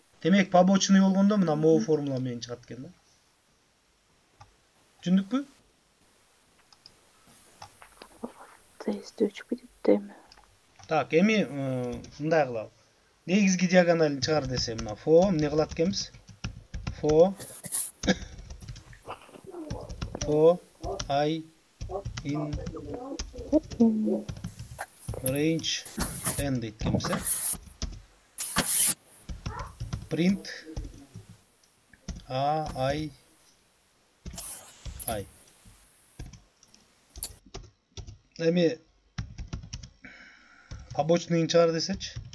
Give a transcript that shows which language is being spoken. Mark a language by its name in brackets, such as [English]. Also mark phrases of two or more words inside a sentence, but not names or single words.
[Kyrgyz] Демек побочный болгондо мына могу формула менен чыгат экен да. Түшүндүкпү? тездөөчү кетти. Так, эми мындай кылалы. Негизги диагоналын чыгар десе, мына фо эмне кылат экенбиз? [English] For I in range n [Kyrgyz] дейт экенбиз, [English] print I. [Kyrgyz] Эми побочныйын чыгар десечи.